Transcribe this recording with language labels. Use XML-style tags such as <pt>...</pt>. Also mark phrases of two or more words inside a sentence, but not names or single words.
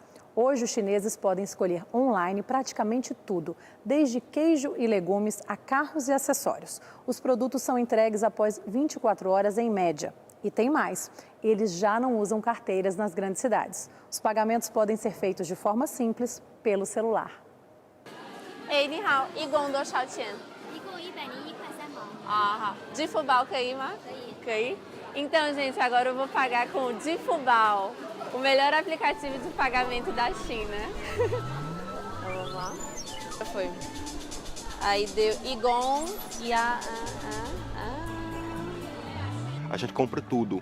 <pt>Hoje, os chineses podem escolher online praticamente tudo, desde queijo e legumes a carros e acessórios. Os produtos são entregues após 24 horas em média. E tem mais, eles já não usam carteiras nas grandes cidades. Os pagamentos podem ser feitos de forma simples pelo celular. Ei,</pt> <zh>你好，一共多少钱？一共101.3毛。好，支付宝可以吗？</zh> <pt>可以。Então, gente, agora eu vou pagar com o Difubal, o melhor aplicativo de pagamento da China. Então, vamos lá. Já foi. Aí deu Igon e A gente compra tudo.</pt>